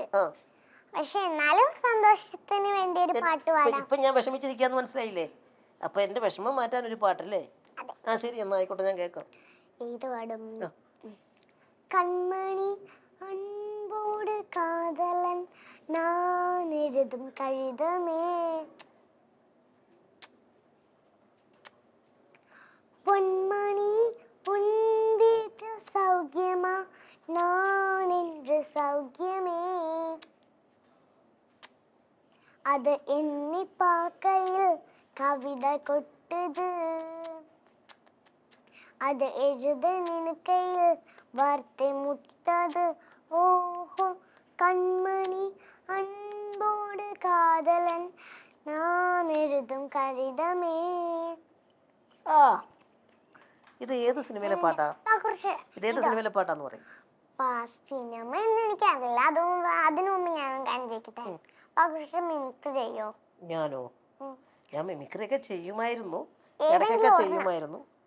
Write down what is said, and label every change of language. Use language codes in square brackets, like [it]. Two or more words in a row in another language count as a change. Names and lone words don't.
[ml] പക്ഷെ എന്നാലും സന്തോഷത്തിന് വേണ്ടി ഒരു പാട്ട് പാടാം. ഇപ്പൊ ഞാൻ വിഷമിച്ചിരിക്കാന്ന് മനസ്സിലായില്ലേ? അപ്പൊ എന്റെ വിഷമം മാറ്റാൻ ഒരു പാട്ടല്ലേ? ആ ശരി, എന്നാ ആയിക്കോട്ടെ, ഞാൻ കേൾക്കാം. ഏത് പാടും? [ta] கண்மணி அன்போடு காதலன் நான் எழுதும் கழுதமே பொன்மணி உன் வீட்டு சௌக்கியமா நான் என்று சௌக்கியமே அது எண்ணி பார்க்கையில் கவிதை கொட்டுது அது எழுத நினைக்கையில் வார்த்தை முட்டது ஓஹோ கண்மணி அன்போடு காதலன் நான் எழுதும் கடிதமே. [ml] ആ ഇത് ഏത് സിനിമയിലെ പാട്ടാ? ഇതേത് സിനിമയിലെ പാട്ടാന്ന് പറയും? സിനിമ എന്ന് എനിക്കറിയില്ല. അതിനു മുമ്പ് ഞാൻ കണ്ടിരിക്കട്ടെ. കുറച്ച് മിമിക്രി ചെയ്യോ? ഞാനോ? ഞാൻ മിമിക്രി ഒക്കെ ചെയ്യുമായിരുന്നു, ഇടയ്ക്കൊക്കെ ചെയ്യുമായിരുന്നു.